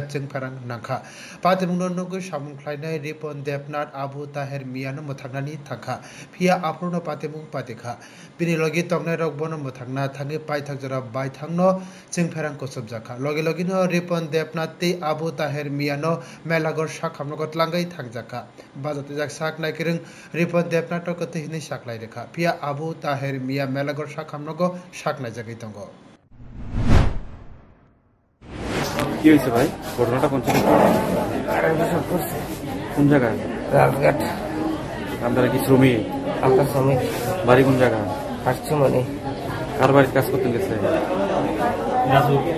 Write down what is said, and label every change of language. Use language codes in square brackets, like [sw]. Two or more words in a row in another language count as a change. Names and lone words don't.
[trp] Jengparang Nangka Patimuno Nogu Samungklanya Ripon Depnat Abu Taher Mia no Motagnani Tangka Pia Apruno Patimung Patika Bini Logi Tongne Rokbono Motagna Tange Paithagjara Baithangno Jengparang Kosubjaka Logi Logino Ripon Depnat Ti Abu Taher Mia no Melagor Shakhamnogot Langai Tangjaka Bazate Jak Sak Naikiring Ripon Depnat Kote Shaklai Rekha Pia Abu Taher Mia Melagor Shakhamnogo Shaklai Jagitongo [bn] কি হইছে ভাই ঘটনাটা কোন জায়গায় কোন জায়গায় রাজঘাট আপনারা কি শ্রমিক আমরা শ্রমিক বাড়ি কোন জায়গা আসছে মানে কার বাড়িতে কাজ করতে গেছে রাজু